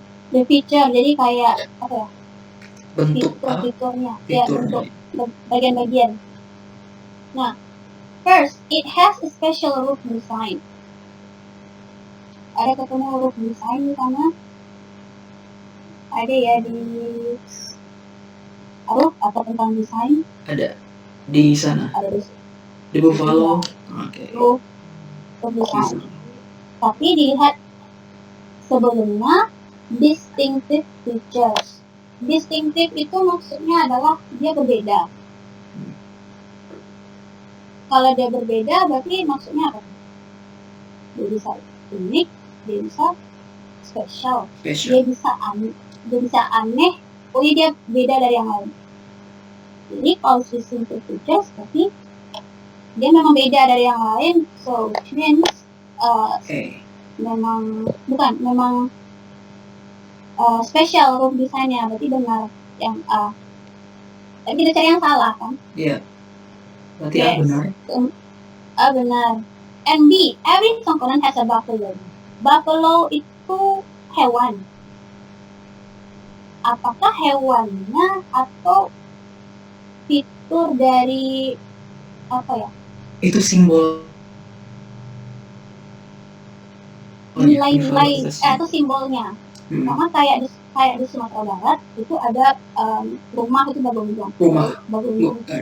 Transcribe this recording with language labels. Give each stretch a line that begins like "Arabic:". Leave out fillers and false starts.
English: The feature,
Indonesian: jadi kayak apa ya? Bentuk apa? Fiturnya. Ya, Fiturnya. bentuk bagian-bagian.
English: Nah, first, it has a special roof design.
Indonesian: Ada ketemu roof design di sana? Ada ya di roof atau tentang desain? Ada di sana. Ada di Buffalo. Oke. Roof design. Tapi dilihat sebelumnya distinctive features. Distinctive itu maksudnya adalah dia berbeda. Kalau dia berbeda berarti maksudnya apa? Dia bisa unik, dia bisa special. Dia bisa aneh. Oh iya, dia beda dari yang lain. Jadi kalau distinctive features berarti dia memang beda dari yang lain.
English: So which means
Indonesian: memang special roof design-nya, berarti benar yang A. Tapi kita cari yang salah kan? Iya. Berarti A benar. A benar.
English: And B, every tongkonan has a buffalo.
Indonesian: Buffalo itu hewan. Apakah hewannya atau fitur dari apa ya? Itu simbol. Nilai-nilai itu simbolnya. Karena kayak di Sumatera Barat itu ada rumah itu bagonjong. Bagonjong.